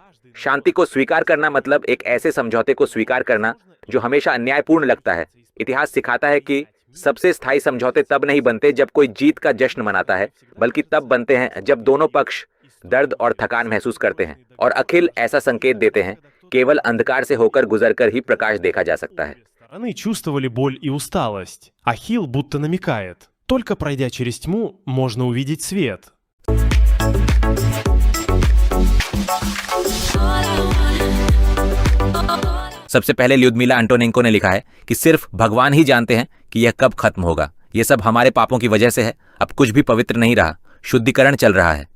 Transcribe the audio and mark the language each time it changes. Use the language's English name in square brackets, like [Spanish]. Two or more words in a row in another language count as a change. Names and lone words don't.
[Hindi] शांति को स्वीकार करना मतलब एक ऐसे समझौते को स्वीकार करना जो हमेशा अन्यायपूर्ण लगता है। इतिहास सिखाता है कि सबसे स्थायी समझौते तब नहीं बनते जब कोई जीत का जश्न मनाता है, बल्कि तब बनते हैं जब दोनों पक्ष दर्द और थकान महसूस करते हैं। और अखिल ऐसा संकेत देते हैं, केवल अंधकार से होकर गुजरकर ही प्रकाश देखा जा सकता है। [Russian] стороны чувствовали боль и усталость. Ахилл будто намекает: только пройдя через тьму, можно увидеть свет. [Hindi] सबसे पहले ल्यूदमिला अंटोनेंको ने लिखा है कि सिर्फ भगवान ही जानते हैं कि यह कब खत्म होगा। यह सब हमारे पापों की वजह से है। अब कुछ भी पवित्र नहीं रहा, शुद्धिकरण चल रहा है।